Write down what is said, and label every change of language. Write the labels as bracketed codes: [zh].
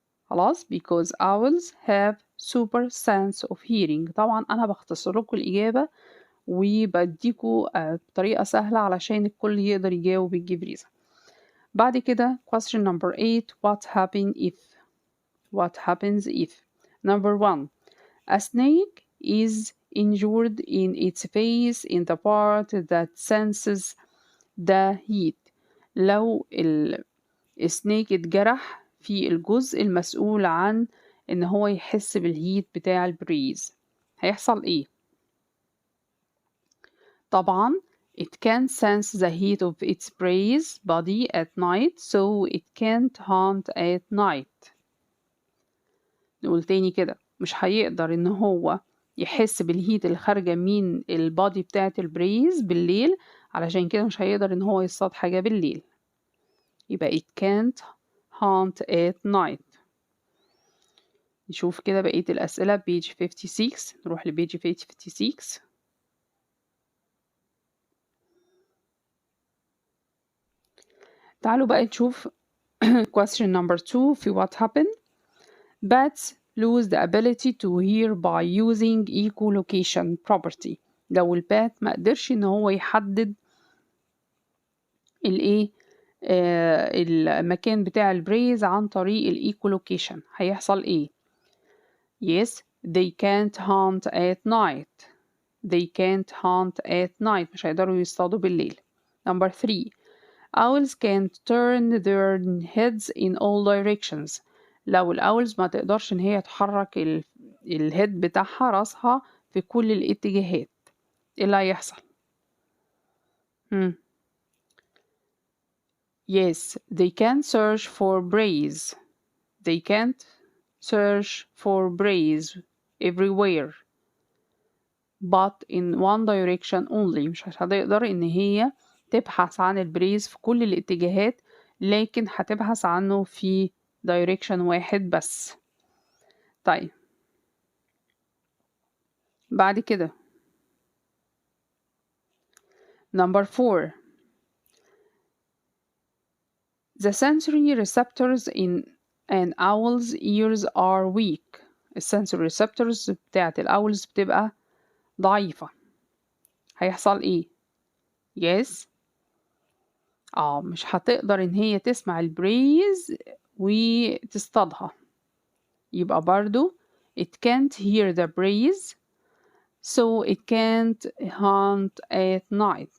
[ar] خلاص [en] because owls have super sense of hearing. [ar] طبعا أنا بختصر لكم الإجابة وبديكوا بطريقة سهلة علشان الكل يقدر يجاوب ويجيب ريزة. بعد كده [en] question number 8. what happens if number 1. a snake is injured in its face in the part that senses the heat. [ar] لو السنيك اتجرح في الجزء المسؤول عن ان هو يحس بالهيت بتاع البريز، هيحصل ايه؟ طبعا [en] it can sense the heat of its prey's body at night [ar] so it can't hunt at night. نقول تاني كده، مش هيقدر ان هو يحس بالهيت اللي خارجة من البادي بتاعت البريز بالليل، علشان كده مش هيقدر ان هو يصطاد حاجة بالليل. يبقى [en] it can't hunt at night. [ar] نشوف كده بقية الأسئلة [en] page 56. [ar] نروح لبيج 56. تعالوا بقى نشوف [en] question number 2 في what happened. Bats lose the ability to hear by using echolocation property. [ar] لو البات ما قدرش ان هو يحدد الايه المكان بتاع البريز عن طريق الايكولوكيشن، هيحصل ايه؟ [en] Yes, they can't hunt at night. They can't hunt at night. [ar] مش هيقدروا يصطادوا بالليل. [en] Number 3. Owls can turn their heads in all directions. [ar] لو الأولز ما تقدرش إن هي تحرك الهيد بتاعها راسها في كل الاتجاهات، إيه اللي هيحصل؟ [en] Yes, they can search for praise. They can't search for praise everywhere but in one direction only. [ar] مش هتقدر إن هي تبحث عن البريز في كل الاتجاهات، لكن هتبحث عنه في direction واحد بس. طيب بعد كده number 4. [en] The sensory receptors in an owl's ears are weak. [ar] الsensory receptors بتاعت الأولز بتبقى ضعيفة. هيحصل ايه؟ [en] yes [ar] مش هتقدر ان هي تسمع البريز وتصطادها، يبقى برضو [en] it can't hear the breeze so it can't hunt at night.